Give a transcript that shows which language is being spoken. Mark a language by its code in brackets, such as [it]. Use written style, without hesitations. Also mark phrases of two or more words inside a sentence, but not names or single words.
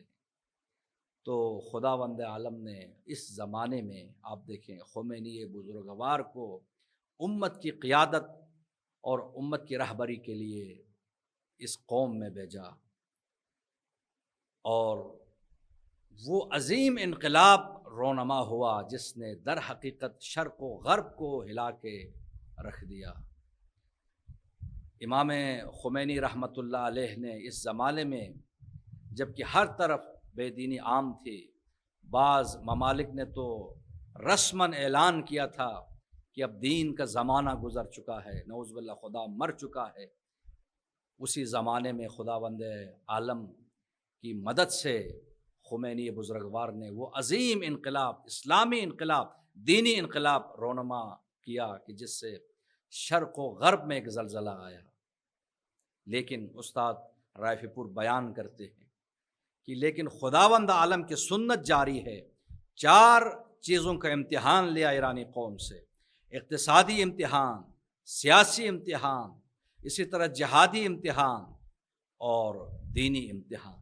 [ur] تو خداوند عالم نے اس زمانے میں آپ دیکھیں خمینی بزرگوار کو امت کی قیادت اور امت کی رہبری کے لیے اس قوم میں بھیجا، اور وہ عظیم انقلاب رونما ہوا جس نے در حقیقت شرق و غرب کو ہلا کے رکھ دیا۔ امام خمینی رحمۃ اللہ علیہ نے اس زمانے میں جبکہ ہر طرف بے دینی عام تھی، بعض ممالک نے تو رسماً اعلان کیا تھا کہ اب دین کا زمانہ گزر چکا ہے، [ar] نعوذ باللہ [ur] خدا مر چکا ہے۔ اسی زمانے میں خداوند عالم کی مدد سے خمینی بزرگوار نے وہ عظیم انقلاب، اسلامی انقلاب، دینی انقلاب رونما کیا کہ جس سے شرق و غرب میں ایک زلزلہ آیا۔ لیکن استاد رائفی پور بیان کرتے ہیں کہ لیکن خداوند عالم کی سنت جاری ہے، 4 چیزوں کا امتحان لیا ایرانی قوم سے: اقتصادی امتحان، سیاسی امتحان، اسی طرح جہادی امتحان اور دینی امتحان۔